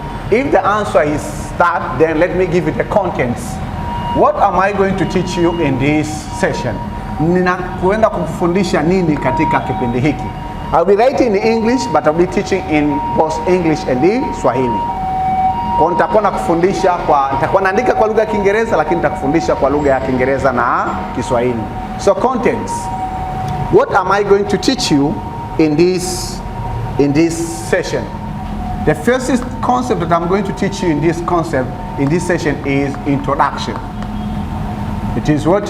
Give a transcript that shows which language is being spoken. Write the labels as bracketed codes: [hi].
[en] If the answer is that, then let me give you the contents. What am I going to teach you in this session? [sw] Ninakwenda kufundisha nini katika kipindi hiki? [en] I'll be writing in English, but I'll be teaching in both English and Swahili. [sw] Kwa nitakuwa nakufundisha nitakuwa naandika kwa lugha ya Kiingereza, lakini nitakufundisha kwa lugha ya Kiingereza na Kiswahili. [en] So contents. What am I going to teach you in this session? The first concept that I'm going to teach you in this session is introduction. It is what?